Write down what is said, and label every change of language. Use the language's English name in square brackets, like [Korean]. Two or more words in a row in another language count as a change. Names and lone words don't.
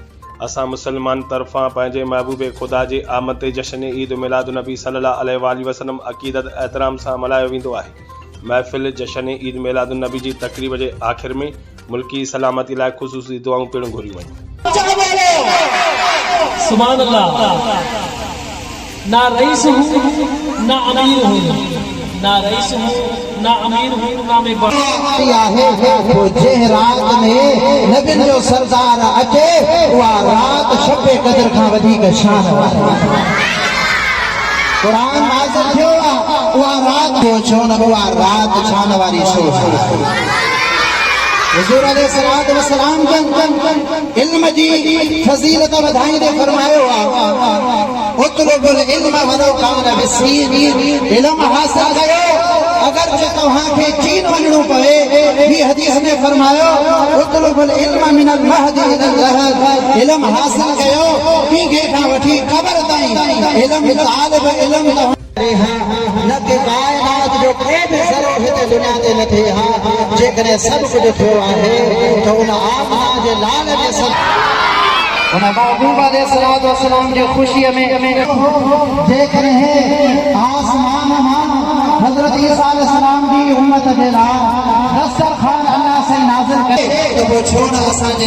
[Sindhi] असां मुसलमान तरफ़ां पंहिंजे महबूब खुदा जे आमद ते जशन ईद मिलादुन्नबी [Arabic] صلى الله عليه وسلم [Sindhi] अक़ीदत एहतराम सां मल्हायो वेंदो आहे। महफ़िल जशन ईद मिलादुन्नबी जी तक़रीब जे आख़िर में मुल्की सलामती लाइ ख़ुसूसी दुआऊं पिणु घुरियूं वयूं। [Arabic] سبحان الله. [Urdu] نہ رئیس ہوں نہ امیر ہوں، نہ رئیس ہوں نہ امیر ہوں، نہ میں [Sindhi] रात में नबिन जो सरदार अचे उहा रात शब क़द्र खां वधीक शान वारी क़ुरान नाज़िल थियो उहा रात छो न उहा रात शान वारी छो हुज़ूर [Arabic] عليه الصلاة والسلام [Sindhi] जन इल्म जी फज़ीलत वधाईंदे फरमायो [Arabic] اطلبوا العلم ولو كان بالصين, [Sindhi] इल्म हासिल कयो अगर तव्हांखे चीन वञणो पवे। ॿी हदीस में फरमायो [Arabic] اطلبوا العلم من المهد إلى اللحد, [Sindhi] इल्म हासिल कयो पींघे खां वठी क़बर ताईं। इल्म तालिब इल्म न के कायनात जो के भी ज़रो हिते दुनिया ते न थे हा, जेकॾहिं सभु कुझु थियो आहे त उन आमना जे लाल जे सब उन महबूब [Arabic] عليه الصلاة والسلام [Sindhi] जी ख़ुशीअ में जेकॾहिं आसमान मां हज़रत ईसा अलैहिस्सलाम जी उम्मत जे लाइ दस्तरख़्वान अल्लाह से नाज़िल करे त पोइ छो न असांजे